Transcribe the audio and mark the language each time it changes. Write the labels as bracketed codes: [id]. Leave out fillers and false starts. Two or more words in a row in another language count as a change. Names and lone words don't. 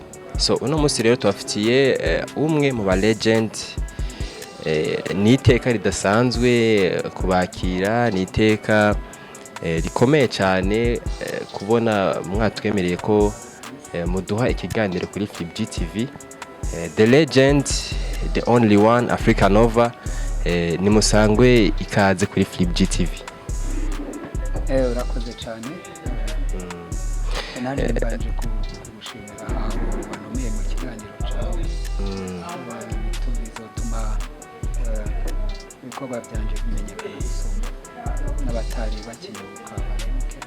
[rw] So uno munsi rero tubafitiye umwe mu ba legend, ni iteka ridasanzwe kubakira, ni iteka rikomeye cyane kubona mwatwemereye ko muduha ikiganiro kuri Flip GTV. [en] The legend, the only one, [rw] Africanova, ni musangwe ikaze kuri Flip GTV. Urakoze cyane. [rn] Nanje mbanje kugushimira aho wanumiye mu kiganiro cyawe. Bizotuma ibikorwa byanje bimenyekana gusumba n'abatari bakiyoboka bayoboke.